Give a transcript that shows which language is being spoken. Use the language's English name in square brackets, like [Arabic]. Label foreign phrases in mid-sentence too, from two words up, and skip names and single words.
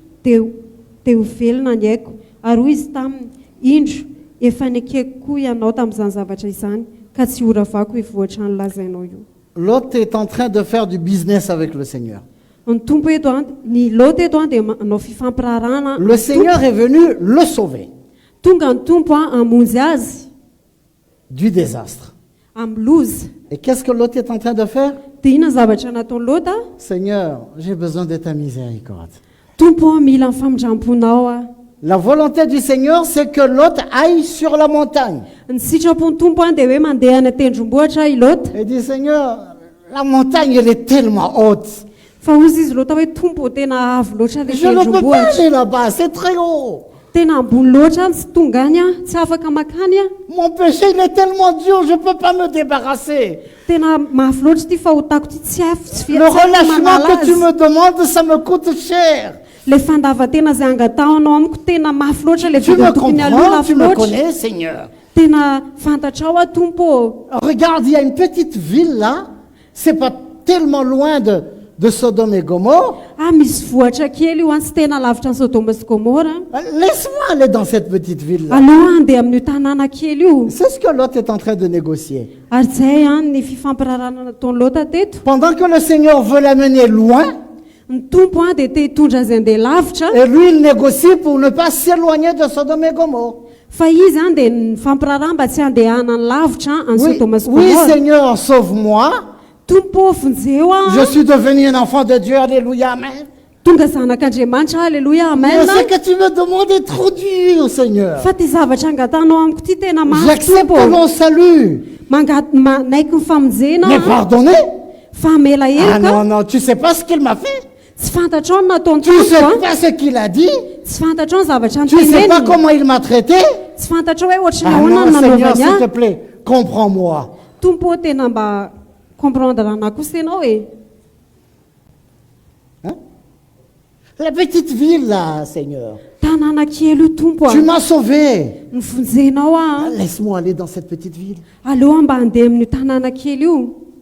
[Malagasy] dia ho velona ny haiko ary hoy izy taminy indro efa nekeko koa ianao tamin'izany zavatra izany ka tsy ora vako ivohatra ny lazainao io. [French] Lot est en train de faire du business avec le Seigneur. [Malagasy] Ny tompo eto ny Lota eto dia manao fifampirarana. [French] Le Seigneur est venu le sauver [Malagasy] Tonga ny tompo hamonjy azy [French] du désastre. [Malagasy] amin'ny lozy. [French] Et qu'est-ce que Lot est en train de faire? [Malagasy] Dia inona zavatra nataony Lota? [French] Seigneur, j'ai besoin de ta miséricorde. [Malagasy] Tompo mila ny famindramponao a. [French] La volonté du Seigneur, c'est que Lot aille sur la montagne. [Malagasy] Ny sitrapony tompo dia hoe mandeha any atendrombohitra i Lota. [French] Il dit, Seigneur, la montagne, elle est tellement haute. [Malagasy] Fa ozy izy Lota hoe tompo tena avo loatra le [French] Je ne peux pas [Malagasy] tendrombohitra. [French] aller là-bas, c'est très haut. [Malagasy] Tena ambony loatra tsy tonga any a, tsy afaka makany a. [French] Mon péché, il est tellement dur, je ne peux pas me débarrasser. [Malagasy] Tena mafy loatra ty fahotako ty tsy afo tsy [French] Le relâchement que tu me demandes, ça me coûte cher. [Malagasy] le fandavatena zay angataonao amiko tena mafy loatra le [French] Tu me [Malagasy] vidiny tokony aloha [French] comprends, tu [Malagasy] lafo [French] me [Malagasy] loatra. [French] connais, Seigneur. [Malagasy] Tena fantatrao a tompo. [French] Regarde, il y a une petite ville là, c'est pas tellement loin de Sodome et Gomorre. [Malagasy] Misy vohatra kely io tsy tena lavitra ny Sodoma sy Gomora. [French] Laisse-moi aller dans cette petite ville là. [Malagasy] Aloha andeha amin'io tanàna kely io. [French] C'est ce que Lot est en train de négocier. [Malagasy] Ary zay ny fifampirarana nataony Lota teto. [French] Pendant que le Seigneur veut l'amener loin, [Malagasy] Ny tompo dia te hitondra azy andeha lavitra. [French] et lui il négocie pour ne pas s'éloigner de Sodome et Gomorre. [Malagasy] Fa izy dia nifampirarana mba tsy andehana ny lavitra any [French] Oui, [Malagasy] Sodoma sy [French] oui [Malagasy] Gomora. [French] Seigneur, sauve-moi. [Malagasy] Tompo vonjeo [French] Je suis devenu un enfant de Dieu, alléluia, amen. [Malagasy] tonga zanak'Andriamanitra, alléluia, [French] Mais [Malagasy] amen. [French] ce que tu me demandes est trop dur, Seigneur. [Malagasy] Fa ty zavatra angatanao amiko ty tena mafy [French] J'accepte [Malagasy] tompo. [French] mon salut, [Malagasy] Naiky ny famonjena [French] mais pardonner? [Malagasy] fa mela [French] Ah [Malagasy] heloka. [French] non, non, tu sais pas ce qu'il m'a fait. [Malagasy] Tsy fantatrao ny nataony [French] Tu sais [Malagasy] tamiko [French] pas ce qu'il a dit. [Malagasy] tsy fantatrao ny zavatra [French] Tu sais pas [Malagasy] niteneniny. [French] comment il m'a traité. [Malagasy] Tsy fantatrao hoe ohatrany [French] Ah [Malagasy] ahoana [French] non, [Malagasy] ny [French] Seigneur, [Malagasy] nanaovany [French] s'il te [Malagasy] ahy. [French] plaît, comprends-moi. [Malagasy] Tompo tena mba comprendre anahy kosa ianao e. [French] Hein? La petite ville là, Seigneur. [Malagasy] Tanàna kely io tompo [French] Tu m'as sauvé. [Malagasy] Nivonjenao [French] Ah, [Malagasy] a. [French] laisse-moi aller dans cette petite ville. [Malagasy] Aloha mba handeha amin'io tanàna kely io.